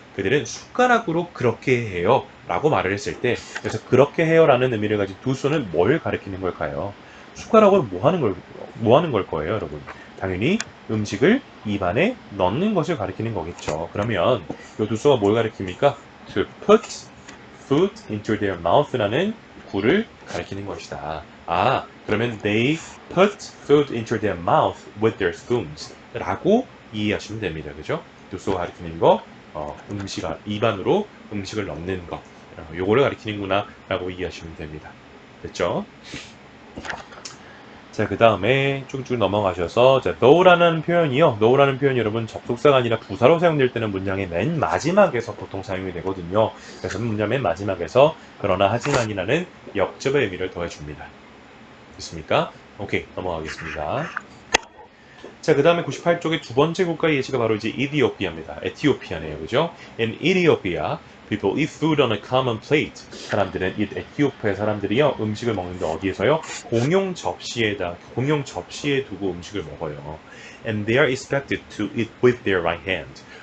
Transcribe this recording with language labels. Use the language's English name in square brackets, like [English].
[Korean] 그들은 숟가락으로 그렇게 해요 라고 말을 했을 때, 그래서 그렇게 해요 라는 의미를 가진 do so는 뭘 가리키는 걸까요? 숟가락으로 뭐 하는 걸 거예요, 여러분? 당연히 음식을 입안에 넣는 것을 가리키는 거겠죠. 그러면 이 do so가 뭘 가리킵니까? [English] To put food into their mouth라는 [Korean] 구를 가리키는 것이다. 아, 그러면 [English] they put food into their mouth with their spoons [Korean] 라고 이해하시면 됩니다. 그죠? 도수가 가리키는 거, 입안으로 음식을 넣는 거, 요거를 가리키는구나 라고 이해하시면 됩니다. 됐죠? 자, 그 다음에 쭉쭉 넘어가셔서, 자, though라는 표현이요. though라는 표현이 여러분 접속사가 아니라 부사로 사용될 때는 문장의 맨 마지막에서 보통 사용이 되거든요. 그래서 문장 맨 마지막에서 그러나 하지만이라는 역접의 의미를 더해줍니다. 됐습니까? 오케이, 넘어가겠습니다. 자, 그 다음에 98쪽의 두 번째 국가 예시가 바로 이제 이디오피아입니다. 에티오피아네요. 그죠? [English] In Ethiopia, people eat food on a common plate. [Korean] 사람들은, 이 에티오피아 사람들이요, 음식을 먹는데 어디에서요? 공용 접시에 두고 음식을 먹어요. [English] And they are expected to eat with their right hand.